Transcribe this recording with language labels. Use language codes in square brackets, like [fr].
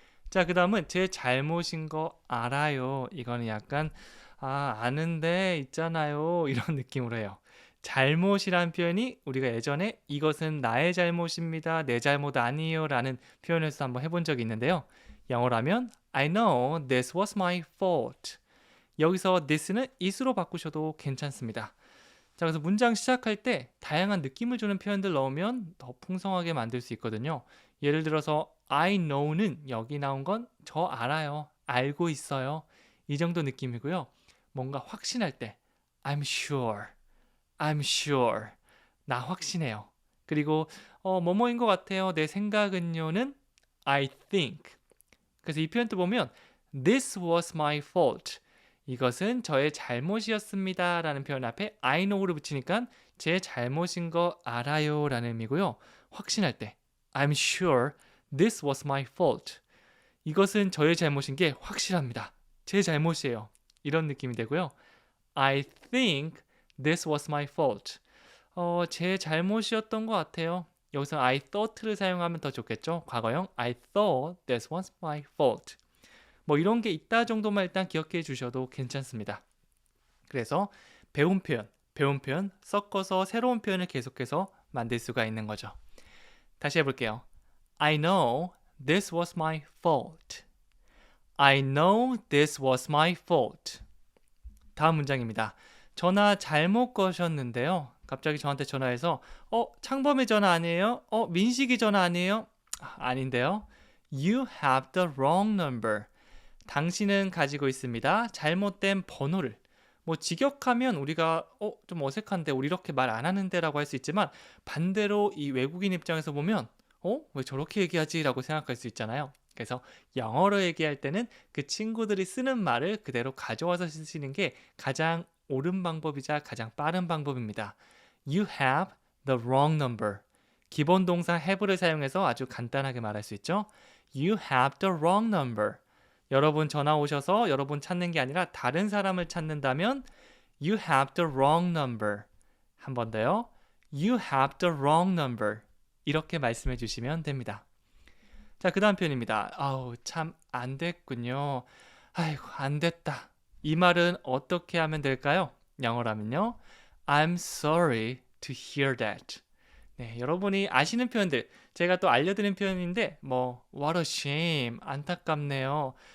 [ko] 자, 그 다음은 제 잘못인 거 알아요. 이거는 약간 아는데 있잖아요. 이런 느낌으로 해요. 잘못이란 표현이 우리가 예전에 이것은 나의 잘못입니다. 내 잘못 아니에요. 라는 표현에서 한번 해본 적이 있는데요. 영어로 하면 [en] I know this was my fault. [ko] 여기서 this는 it으로 바꾸셔도 괜찮습니다. 자, 그래서 문장 시작할 때 다양한 느낌을 주는 표현들 넣으면 더 풍성하게 만들 수 있거든요. 예를 들어서 I know는 여기 나온 건 저 알아요. 알고 있어요. 이 정도 느낌이고요. 뭔가 확신할 때 [en] I'm sure. I'm sure. [ko] 나 확신해요. 그리고 뭐뭐인 것 같아요. 내 생각은요는 I think. 그래서 이 표현도 보면 [en] This was my fault. [ko] 이것은 저의 잘못이었습니다. 라는 표현 앞에 I know를 붙이니까 제 잘못인 거 알아요. 라는 의미고요. 확신할 때 [en] I'm sure this was my fault. [ko] 이것은 저의 잘못인 게 확실합니다. 제 잘못이에요. 이런 느낌이 되고요. [en] I think this was my fault. [ko] 제 잘못이었던 것 같아요. 여기서 I thought를 사용하면 더 좋겠죠. [en] 과거형 I thought this was my fault. [ko] 뭐 이런 게 있다 정도만 일단 기억해 주셔도 괜찮습니다. 그래서 배운 표현 섞어서 새로운 표현을 계속해서 만들 수가 있는 거죠. 다시 해볼게요. [en] I know this was my fault. I know this was my fault. [ko] 다음 문장입니다. 전화 잘못 거셨는데요. 갑자기 저한테 전화해서 창범이 전화 아니에요? 민식이 전화 아니에요? 아닌데요. [en] You have the wrong number. [ko] 당신은 가지고 있습니다. 잘못된 번호를. 뭐 직역하면 우리가 좀 어색한데 우리 이렇게 말 안 하는데 라고 할 수 있지만 반대로 이 외국인 입장에서 보면 왜 저렇게 얘기하지? 라고 생각할 수 있잖아요. 그래서 영어로 얘기할 때는 그 친구들이 쓰는 말을 그대로 가져와서 쓰시는 게 가장 옳은 방법이자 가장 빠른 방법입니다. [en] You have the wrong number. [ko] 기본 동사 have를 사용해서 아주 간단하게 말할 수 있죠. [en] You have the wrong number. [ko] 여러분 전화 오셔서 여러분 찾는 게 아니라 다른 사람을 찾는다면 [en] You have the wrong number. [ko] 한 번 더요. [en] You have the wrong number. [ko] 이렇게 말씀해 주시면 됩니다. 자, 그 다음 표현입니다. 참 안 됐군요. 아이고, 안 됐다. 이 말은 어떻게 하면 될까요? 영어라면요. [en] I'm sorry to hear that. [ko] 네, 여러분이 아시는 표현들, 제가 또 알려드린 표현인데 [en] what a shame, [ko] 안타깝네요.